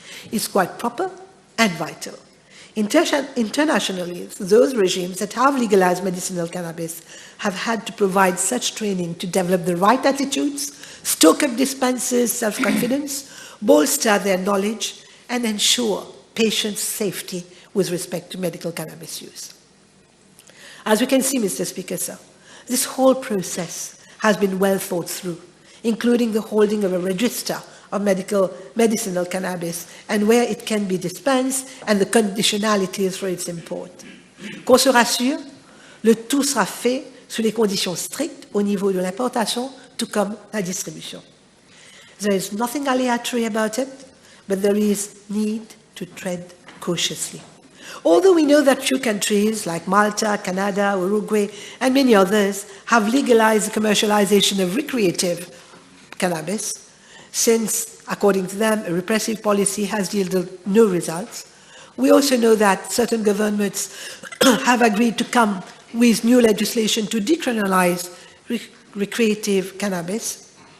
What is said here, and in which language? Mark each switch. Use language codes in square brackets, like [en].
[en] It's quite proper and vital. Internationally, those regimes that have legalized medicinal cannabis have had to provide such training to develop the right attitudes, stoke up dispensers' self-confidence, bolster their knowledge, and ensure patient safety with respect to medical cannabis use. As we can see, Mr. Speaker, this whole process has been well thought through, including the holding of a register of medicinal cannabis and where it can be dispensed and the conditionalities for its import. [fr] Qu'on se rassure, le tout sera fait sous les conditions strictes au niveau de l'importation, tout comme la distribution. [en] There is nothing aleatory about it, but there is need to tread cautiously. Although we know that few countries like Malta, Canada, Uruguay, and many others have legalized the commercialization of recreative cannabis, since, according to them, a repressive policy has yielded no results, we also know that certain governments have agreed to come with new legislation to decriminalize recreative cannabis.